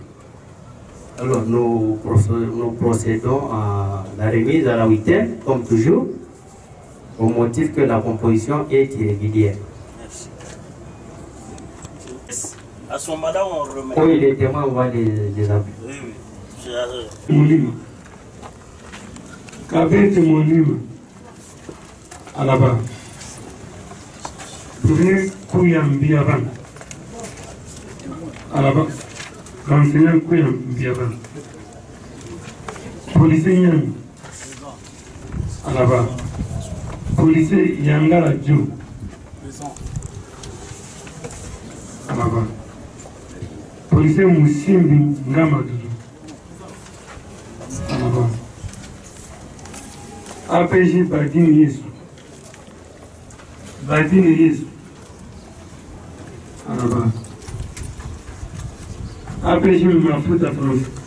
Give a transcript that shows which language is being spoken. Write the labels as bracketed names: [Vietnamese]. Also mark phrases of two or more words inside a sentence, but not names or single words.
[French] Alors, nous procédons à la remise à la 8e, comme toujours, au motif que la composition est irrégulière. À son mandat, on remet. Oui, les témoins, on va les appeler. Oui, oui. Monima. Kabete Monima. À la bas. Premier Kouyam Biavan. À la bas. L'enseignant Kouyam Biavan. Policier Yang. À la bas. Policier Yangala Djo. À la bas. Policier Moussimbi Ngamadou. APJ Badini Yesu. Badini Yesu. Alaba. APJ Mafuta France.